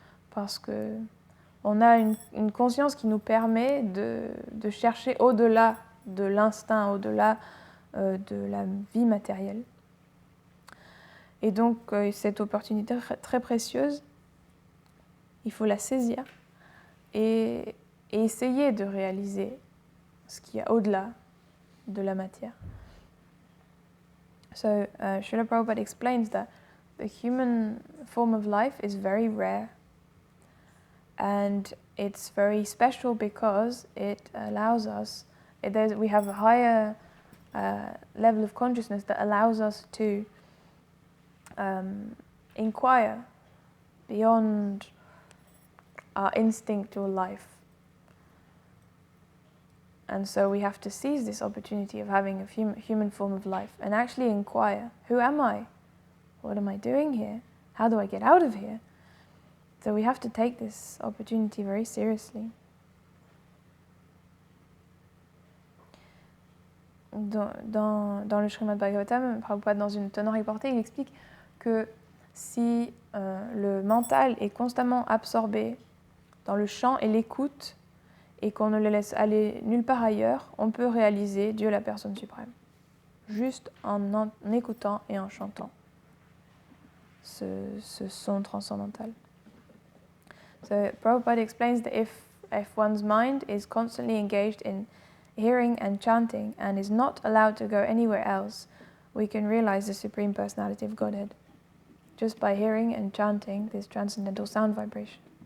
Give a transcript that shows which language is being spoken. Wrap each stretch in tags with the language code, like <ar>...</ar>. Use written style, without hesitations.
<fr>Parce qu'on a une conscience qui nous permet de chercher au-delà de l'instinct, au-delà de la vie matérielle. Et donc, cette opportunité très précieuse, il faut la saisir et essayer de réaliser ce qu'il y a au-delà de la matière.</fr> <en>So, Srila Prabhupada explains that the human form of life is very rare, and it's very special because it allows us, we have a higher level of consciousness that allows us to inquire beyond our instinctual life. And so we have to seize this opportunity of having a human form of life and actually inquire, who am I? What am I doing here? How do I get out of here? So we have to take this opportunity very seriously.</en> <fr>Dans le Srimad Bhagavatam, Prabhupada, dans une tenant reportée, il explique que si le mental est constamment absorbé dans le chant et l'écoute, et qu'on ne le laisse aller nulle part ailleurs, on peut réaliser Dieu la personne suprême, juste en écoutant et en chantant ce son transcendantal.</fr> <en>So Prabhupada explains that if one's mind is constantly engaged in hearing and chanting and is not allowed to go anywhere else, we can realize the Supreme Personality of Godhead just by hearing and chanting this transcendental sound vibration.</en>